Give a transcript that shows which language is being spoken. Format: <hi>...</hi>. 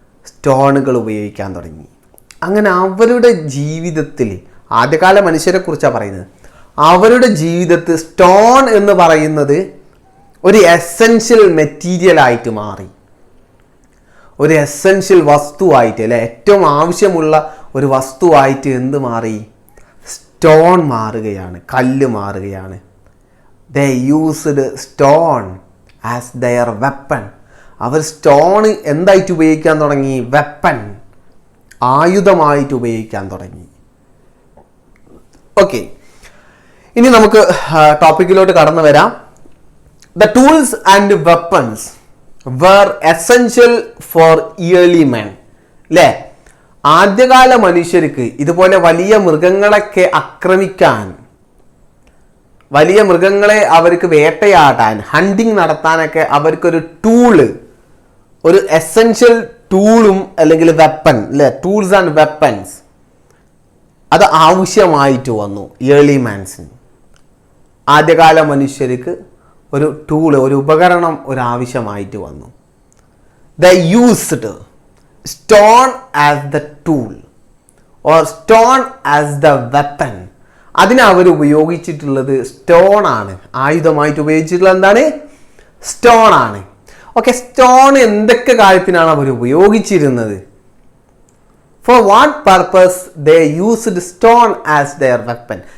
<ml>സ്റ്റോണുകൾ ഉപയോഗിക്കാൻ തുടങ്ങി. അങ്ങനെ അവരുടെ ജീവിതത്തിൽ, ആദ്യകാല മനുഷ്യരെ കുറിച്ചാണ് പറയുന്നത്, അവരുടെ ജീവിതത്തിൽ സ്റ്റോൺ എന്ന് പറയുന്നത് ഒരു എസെൻഷ്യൽ മെറ്റീരിയൽ ആയിട്ട് മാറി. ഒരു എസെൻഷ്യൽ വസ്തുവായിട്ട്, അല്ലെ, ഏറ്റവും ആവശ്യമുള്ള ഒരു വസ്തുവായിട്ട് എന്ത് മാറി? സ്റ്റോൺ മാറുകയാണ്, കല്ല് മാറുകയാണ്.</ml> <en>They used stone as their weapon.</en> <ml>Our stone എന്തായിട്ട് ഉപയോഗിക്കാൻ തുടങ്ങി? വെപ്പൺ, ആയുധമായിട്ട് ഉപയോഗിക്കാൻ തുടങ്ങി. ഓക്കെ, ഇനി നമുക്ക് ടോപ്പിക്കിലോട്ട് കടന്നു വരാം.</ml> <en>The tools and weapons were essential for early men.</en> <ml>അല്ലേ, ആദ്യകാല മനുഷ്യർക്ക് ഇതുപോലെ വലിയ മൃഗങ്ങളൊക്കെ ആക്രമിക്കാൻ, വലിയ മൃഗങ്ങളെ അവർക്ക് വേട്ടയാടാൻ, ഹണ്ടിങ് നടത്താനൊക്കെ അവർക്കൊരു ടൂള്, ഒരു എസെൻഷ്യൽ ടൂളും അല്ലെങ്കിൽ വെപ്പൺ, അല്ലേ,</ml> <en>tools and weapons,</en> <ml>അത് ആവശ്യമായിട്ട് വന്നു ഏർലി മാൻസിന്. ആദ്യകാല മനുഷ്യർക്ക് ഒരു ടൂള്, ഒരു ഉപകരണം ഒരു ആവശ്യമായിട്ട് വന്നു.</ml> <en>They used stone as the tool or stone as the weapon.</en> <ml>അതിനെ അവർ ഉപയോഗിച്ചിട്ടുള്ളത് സ്റ്റോൺ ആണ്, ആയുധമായിട്ട് ഉപയോഗിച്ചിട്ടുള്ളത് എന്താണ്? സ്റ്റോൺ ആണ്. ഓക്കെ, സ്റ്റോൺ എന്തൊക്കെ കാര്യത്തിനാണ് അവർ ഉപയോഗിച്ചിരുന്നത്?</ml> <en>For what purpose they used stone as their weapon.</en>